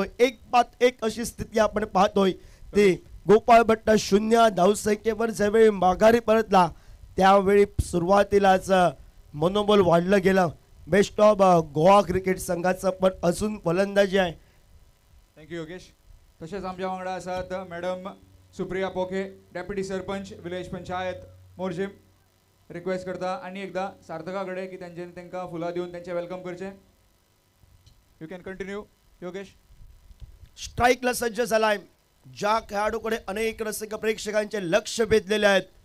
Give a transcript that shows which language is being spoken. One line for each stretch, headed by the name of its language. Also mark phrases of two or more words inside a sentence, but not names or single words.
Marathi: 1-1 अशी स्थिती आपण पाहतोय. ते गोपाळ भट्ट 0 धावसंख्येवर ज्यावेळी माघारी परतला त्यावेळी सुरुवातीलाच मनोबल वाढलं गेलं बेस्ट ऑफ गोवा क्रिकेट संघाचं. पण अजून फलंदाजी आहे.
English: thank you Yogesh.
Konkani: तसेच आमच्या वांगडा आसात मॅडम सुप्रिया पोखे, डेप्युटी सरपंच विलेज पंचायत मोर्जीम. रिक्वेस्ट करता आनी एकदा सार्थका कडेन की तेंच्यांनी तांकां फुलां दिवन तेंचे वेलकम करचें.
English: you can continue Yogesh.
Marathi: स्ट्राईकला सज्ज झालाय. ज्या खेळाडूकडे अनेक रसिक प्रेक्षकांचे लक्ष वेधलेले आहेत.